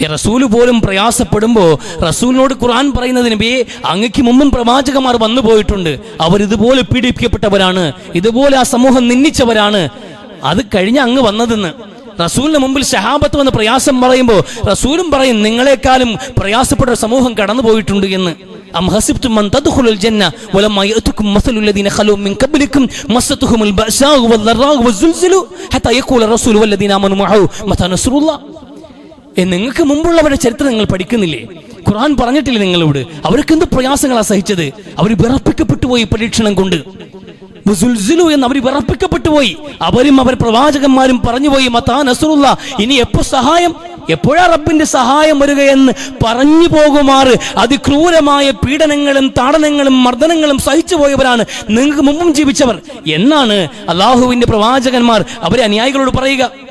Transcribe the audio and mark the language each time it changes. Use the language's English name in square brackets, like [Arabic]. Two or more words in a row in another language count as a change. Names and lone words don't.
[Malayalam] റസൂല് പോലും പ്രയാസപ്പെടുമ്പോൾ റസൂലിനോട് ഖുർആൻ പറയുന്നത്, നബിയെ അങ്ങക്ക് മുമ്പും പ്രവാചകന്മാർ വന്നു പോയിട്ടുണ്ട്, അവരിതുപോലെ പീഡിപ്പിക്കപ്പെട്ടവരാണ്, ഇതുപോലെ ആ സമൂഹം നിന്ദിച്ചവരാണ്, അത് കഴിഞ്ഞ് അങ്ങ് വന്നതെന്ന്. റസൂലിന് മുമ്പിൽ സഹാബത്ത് വന്ന് പ്രയാസം പറയുമ്പോൾ റസൂലും പറയും, നിങ്ങളെക്കാളും പ്രയാസപ്പെട്ട ഒരു സമൂഹം കടന്നു പോയിട്ടുണ്ട് എന്ന്. [Arabic] أم حسبتم من تدخلوا الجنة ولما يأتكم مثل الذين خلوا من قبلكم مستهم البأساء والضراء والزلزال حتى يقول الرسول والذين آمنوا معه متى نصر الله. [Malayalam] നിങ്ങൾക്ക് മുമ്പുള്ളവരുടെ ചരിത്രം നിങ്ങൾ പഠിക്കുന്നില്ലേ? ഖുർആൻ പറഞ്ഞിട്ടില്ലേ നിങ്ങളോട്? അവർക്ക് എന്ത് പ്രയാസങ്ങളാണ് സഹിച്ചത്? അവർ വിറപ്പിക്കപ്പെട്ടു പോയി പരീക്ഷണം കൊണ്ട്. എന്ന് അവർ വിറപ്പിക്കപ്പെട്ടു പോയി. അവരും അവർ പ്രവാചകന്മാരും പറഞ്ഞുപോയി, [Arabic] متى نصر الله, [Malayalam] ഇനി എപ്പോ സഹായം, എപ്പോഴാ റബ്ബിന്റെ സഹായം വരികയെന്ന് പറഞ്ഞു പോകുമാറ് അതിക്രൂരമായ പീഡനങ്ങളും താടനങ്ങളും മർദ്ദനങ്ങളും സഹിച്ചു പോയവരാണ് നിങ്ങൾക്ക് മുമ്പും ജീവിച്ചവർ എന്നാണ് അള്ളാഹുവിന്റെ പ്രവാചകന്മാർ അവരെ അനുയായികളോട് പറയുക.